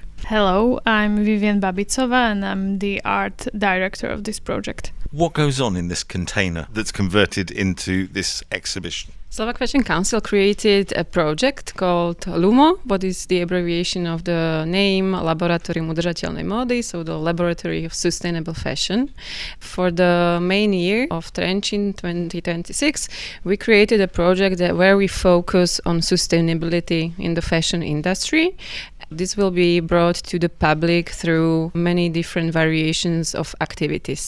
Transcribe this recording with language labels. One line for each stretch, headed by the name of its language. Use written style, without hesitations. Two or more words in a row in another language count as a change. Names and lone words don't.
English: Hello, I'm Vivian Babicova and I'm the art director of this project. What goes on in this container that's converted into this exhibition? Slovak Fashion Council created a project called LUMO, what is the abbreviation of the name Laboratórium udržateľnej módy, so the Laboratory of Sustainable Fashion. For the main year of Trenčín 2026, we created a project where we focus on sustainability in the fashion industry. This will be brought to the public through many different variations of activities.